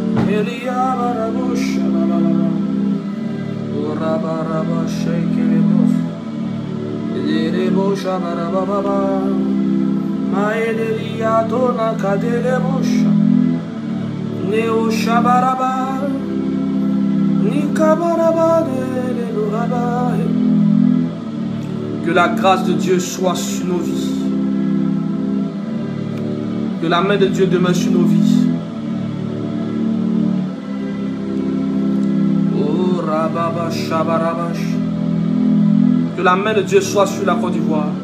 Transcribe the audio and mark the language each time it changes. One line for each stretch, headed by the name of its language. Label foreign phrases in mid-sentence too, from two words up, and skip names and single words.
French: Elia Barabusha, Urabaraba Shekelebos, Erebosha Barababa, Maelia Dona Kadelebosha, Neo Shabaraba, Nikabaraba de Luraba. Que la grâce de Dieu soit sur nos vies. Que la main de Dieu demeure sur nos vies. Que la main de Dieu soit sur la Côte d'Ivoire.